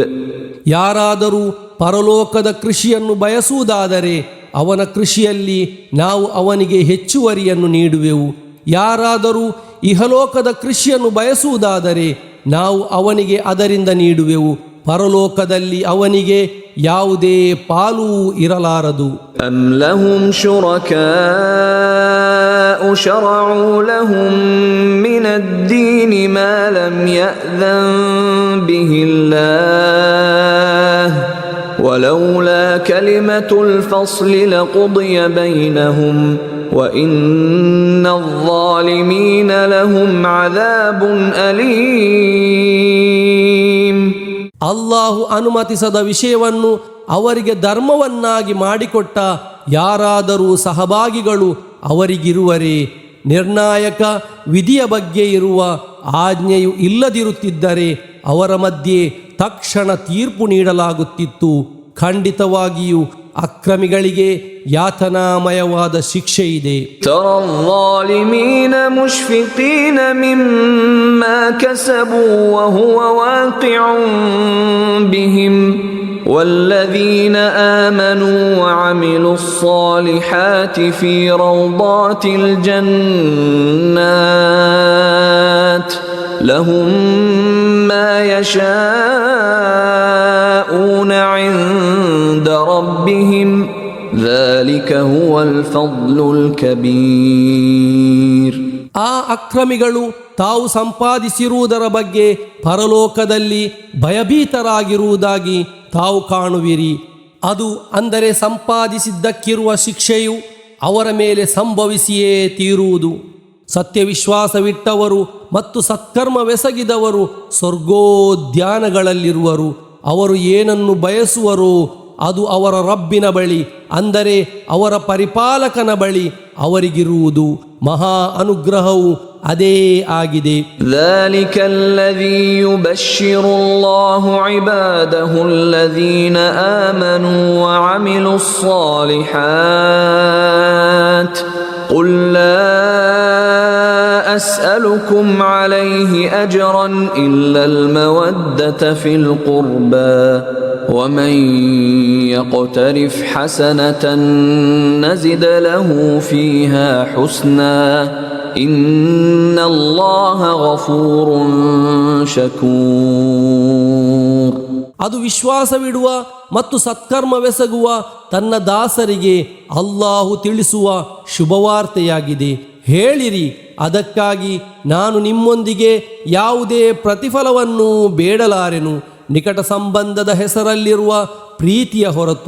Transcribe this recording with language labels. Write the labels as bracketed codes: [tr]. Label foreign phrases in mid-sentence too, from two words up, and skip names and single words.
[kn] ಯಾರಾದರೂ ಪರಲೋಕದ ಕೃಷಿಯನ್ನು ಬಯಸುವುದಾದರೆ ಅವನ ಕೃಷಿಯಲ್ಲಿ ನಾವು ಅವನಿಗೆ ಹೆಚ್ಚುವರಿಯನ್ನು ನೀಡುವೆವು. ಯಾರಾದರೂ ಇಹಲೋಕದ ಕೃಷಿಯನ್ನು ಬಯಸುವುದಾದರೆ ನಾವು ಅವನಿಗೆ ಅದರಿಂದ ನೀಡುವೆವು. ಪರಲೋಕದಲ್ಲಿ ಅವನಿಗೆ ಯಾವುದೇ ಪಾಲೂ ಇರಲಾರದು. [ar] أم لهم شركاء شرعوا لهم من الدين ما لم يأذن به الله ولولا كلمة الفصل لقضي بينهم وإن الظالمين لهم عذاب أليم. [kn] ಅಲ್ಲಾಹು ಅನುಮತಿಸದ ವಿಷಯವನ್ನು ಅವರಿಗೆ ಧರ್ಮವನ್ನಾಗಿ ಮಾಡಿಕೊಟ್ಟ ಯಾರಾದರೂ ಸಹಭಾಗಿಗಳು ಅವರಿಗಿರುವರೇ? ನಿರ್ಣಾಯಕ ವಿಧಿಯ ಬಗ್ಗೆ ಇರುವ ಆಜ್ಞೆಯು ಇಲ್ಲದಿರುತ್ತಿದ್ದರೆ ಅವರ ಮಧ್ಯೆ ತಕ್ಷಣ ತೀರ್ಪು ನೀಡಲಾಗುತ್ತಿತ್ತು. ಖಂಡಿತವಾಗಿಯೂ ಅಕ್ರಮಿಗಳಿಗೆ ಯಾತನಾಮಯವಾದ ಶಿಕ್ಷೆ ಇದೆ. [ar] ترى الظالمين مشفقين مما كسبوا وهو واقع بهم والذين آمنوا وعملوا الصالحات في روضات الجنات لهم ما يشاءون عند ربهم ذلك هو الفضل الكبير. [kn] ಆ ಅಕ್ರಮಿಗಳು ತಾವು ಸಂಪಾದಿಸಿರುವುದರ ಬಗ್ಗೆ ಪರಲೋಕದಲ್ಲಿ ಭಯಭೀತರಾಗಿರುವುದಾಗಿ ತಾವು ಕಾಣುವಿರಿ. ಅದು ಅಂದರೆ ಸಂಪಾದಿಸಿದ್ದಕ್ಕಿರುವ ಶಿಕ್ಷೆಯು ಅವರ ಮೇಲೆ ಸಂಭವಿಸಿಯೇ ತೀರುವುದು. ಸತ್ಯವಿಶ್ವಾಸವಿಟ್ಟವರು ಮತ್ತು ಸತ್ಕರ್ಮವೆಸಗಿದವರು ಸ್ವರ್ಗೋದ್ಯಾನಗಳಲ್ಲಿರುವರು. ಅವರು ಏನನ್ನು ಬಯಸುವರೋ ಅದು ಅವರ ರಬ್ಬಿನ ಬಳಿ, ಅಂದರೆ ಅವರ ಪರಿಪಾಲಕನ ಬಳಿ ಅವರಿಗಿರುವುದು. ಮಹಾ ಅನುಗ್ರಹವು ಅದೇ ಆಗಿದೆ. [ar] ذلك الذي يبشر الله عباده الذين آمنوا وعملوا الصالحات قل لا أسألكم عليه أجرا إلا المودة في القربى ومن يقترف حسنة نزد له فيها حسنا إن الله غفور شكور. [kn] ಅದು ವಿಶ್ವಾಸವಿಡುವ ಮತ್ತು ಸತ್ಕರ್ಮವೆಸಗುವ ತನ್ನ ದಾಸರಿಗೆ ಅಲ್ಲಾಹು ತಿಳಿಸುವ ಶುಭವಾರ್ತೆಯಾಗಿದೆ. ಹೇಳಿರಿ, ಅದಕ್ಕಾಗಿ ನಾನು ನಿಮ್ಮೊಂದಿಗೆ ಯಾವುದೇ ಪ್ರತಿಫಲವನ್ನು ಬೇಡಲಾರೆನು ನಿಕಟ ಸಂಬಂಧದ ಹೆಸರಲ್ಲಿರುವ ಪ್ರೀತಿಯ ಹೊರತು.